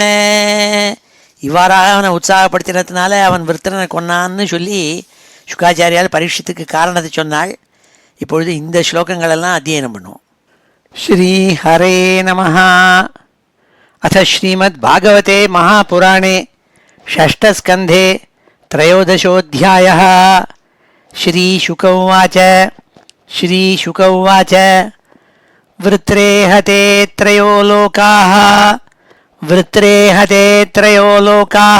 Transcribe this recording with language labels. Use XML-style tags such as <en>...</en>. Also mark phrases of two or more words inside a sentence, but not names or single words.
<ta>இவ்வாறாக அவனை உற்சாகப்படுத்தினதுனால அவன் விருத்திரனை கொன்னான்னு சொல்லி சுகாச்சாரியால் பரீட்சித்துக்கு காரணத்தை சொன்னாள். இப்பொழுது இந்த ஸ்லோகங்களெல்லாம் அத்தியனம் பண்ணுவோம்.</ta> <sa>श्री हरे नमः। अथ श्रीमत् भागवते महापुराणे षष्ठस्कन्धे त्रयोदशोऽध्यायः. श्रीशुक उवाच श्रीशुक उवाच वृत्रेहते त्रयो लोकाः वृत्रेहते त्रयो लोकाः</sa>